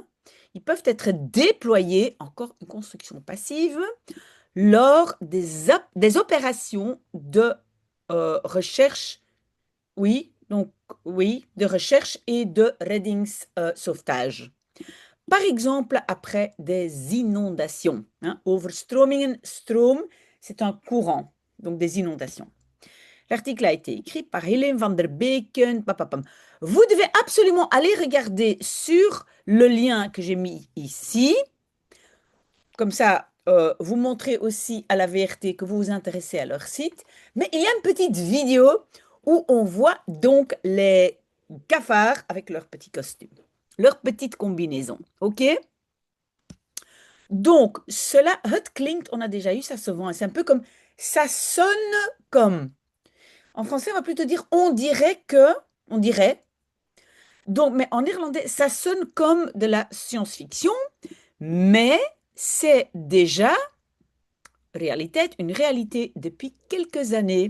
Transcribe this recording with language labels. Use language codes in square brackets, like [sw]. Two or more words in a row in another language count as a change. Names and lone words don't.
[fr] Ils peuvent être déployés, encore une construction passive, lors des opérations de recherche, oui, donc oui, de recherche et de reddingssauvetage. Par exemple, après des inondations, hein, [nl] overstromingen, stroom, [fr] c'est un courant, donc des inondations. L'article a été écrit par Hélène van der Beken. Papapam. Vous devez absolument aller regarder sur le lien que j'ai mis ici. Comme ça, vous montrez aussi à la VRT que vous vous intéressez à leur site. Mais il y a une petite vidéo où on voit donc les cafards avec leurs petits costumes, leurs petites combinaisons. OK? Donc, cela, [nl] het klinkt, [fr] on a déjà eu ça souvent. C'est un peu comme, ça sonne comme. En français, on va plutôt dire on dirait que, on dirait. Donc, mais en irlandais, ça sonne comme de la science-fiction, mais c'est déjà une réalité depuis quelques années.